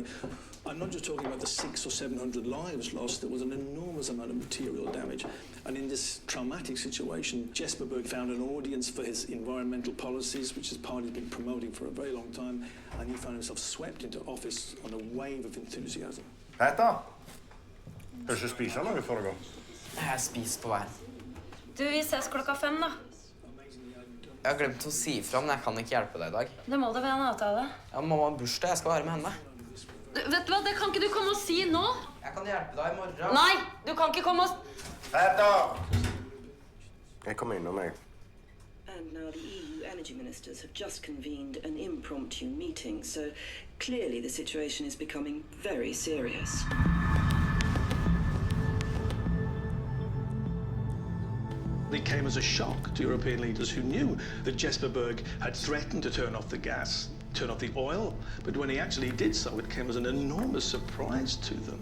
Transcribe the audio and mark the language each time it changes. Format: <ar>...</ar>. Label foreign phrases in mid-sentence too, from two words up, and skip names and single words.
<en>I'm not just talking about the 600 or 700 lives lost, there was an enormous amount of material damage. And in this traumatic situation, Jesper Berg found an audience for his environmental policies, which his party's been promoting for a very long time, and he found himself swept into office on a wave of enthusiasm.</en> <no>Peter, høres du spiser noe for å gå? Jeg spiser på vei. Du, vi ses 5:00 da. Jeg har glemt å si ifra, men jeg kan ikke hjelpe deg i dag. Det må da være en avtale. Ja, mamma har bursdag, jeg skal være med henne. Du, vet du hva, det kan ikke du komme og si nå. Jeg kan hjelpe deg i morgen. Nei, du kan ikke komme og... Peter! Jeg kommer innom meg.</no> <en>And now the EU energy ministers have just convened an impromptu meeting, so clearly the situation is becoming very serious. It came as a shock to European leaders who knew that Jesper Berg had threatened to turn off the gas, turn off the oil, but when he actually did so, it came as an enormous surprise to them.</en>